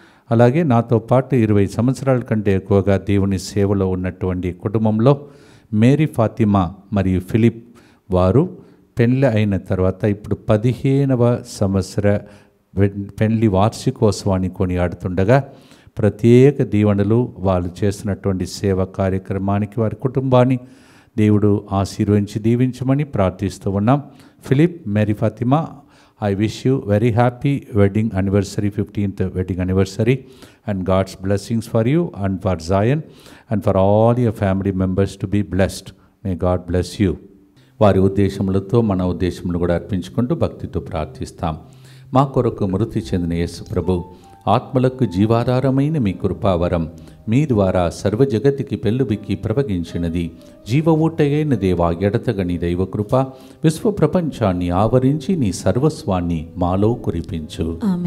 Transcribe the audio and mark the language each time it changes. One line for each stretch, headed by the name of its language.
Telugu: అలాగే నాతో పాటు 20 సంవత్సరాల కంటే ఎక్కువగా దేవుని సేవలో ఉన్నటువంటి కుటుంబంలో మేరీ ఫాతిమా మరియు ఫిలిప్ వారు పెళ్ళి అయిన తర్వాత ఇప్పుడు 15వ సంవత్సర పెళ్లి వార్షికోత్సవాన్ని కొనియాడుతుండగా ప్రత్యేక దీవెనలు వాళ్ళు చేస్తున్నటువంటి సేవా కార్యక్రమానికి వారి కుటుంబాన్ని దేవుడు ఆశీర్వదించి దీవించమని ప్రార్థిస్తూ ఉన్నాం. Philip, Mary Fatima
English: I wish you very happy wedding anniversary, 15th wedding anniversary, and God's blessings for you and for Zion and for all your family members to be blessed. May God bless you.
Telugu: వారి ఉద్దేశములతో మన ఉద్దేశములు కూడా అర్పించుకుంటూ భక్తితో ప్రార్థిస్తాం. మా కొరకు మృతి చెందిన యేసు ప్రభు ఆత్మలకు జీవాధారమైన మీ కృపావరం మీ ద్వారా సర్వజగతికి పెళ్ళుబిక్కి ప్రవగించినది. జీవ ఊటయైన దేవా, ఎడతగని దైవకృప విశ్వ ప్రపంచాన్ని ఆవరించి నీ సర్వస్వాన్ని మాలో కురిపించు.